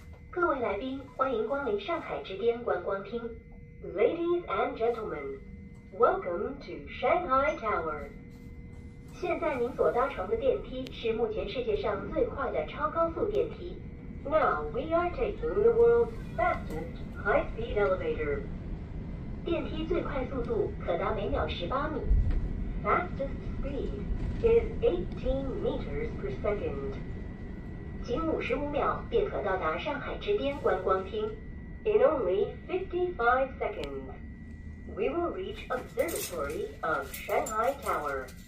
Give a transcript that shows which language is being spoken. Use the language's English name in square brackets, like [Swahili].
[Chinese] 各位来宾，欢迎光临上海之巅观光厅。 [English] Ladies and gentlemen, welcome to Shanghai Tower. [Chinese] 现在您所搭乘的电梯是目前世界上最快的超高速电梯。 [English] Now we are taking the world's fastest high-speed elevator. [Chinese] 电梯最快速度可达每秒18米。 [English] Fastest speed is 18 meters per second. [Chinese] 仅55秒便可到达上海之巅观光厅。 [English] In only 55 seconds, we will reach observatory of Shanghai Tower.